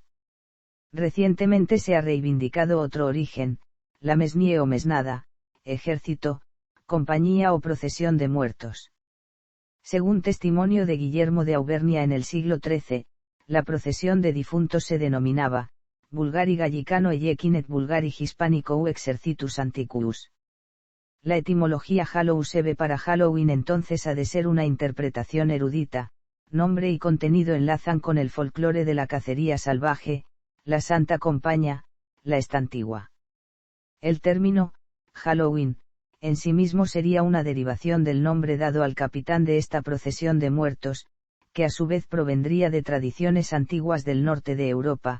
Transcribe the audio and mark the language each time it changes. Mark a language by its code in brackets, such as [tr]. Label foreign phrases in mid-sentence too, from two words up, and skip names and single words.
[es] Recientemente se ha reivindicado otro origen, la mesnie o mesnada, ejército, compañía o procesión de muertos. Según testimonio de Guillermo de Auvernia en el siglo XIII, la procesión de difuntos se denominaba [la] Vulgari Gallicano Ejequinet Vulgari Hispanico [es] u [la] Exercitus Antiquus. [es] La etimología Hallow-Seve para Halloween entonces ha de ser una interpretación erudita. Nombre y contenido enlazan con el folclore de la cacería salvaje, la Santa Compaña, la estantigua. El término, Halloween, en sí mismo sería una derivación del nombre dado al capitán de esta procesión de muertos, que a su vez provendría de tradiciones antiguas del norte de Europa.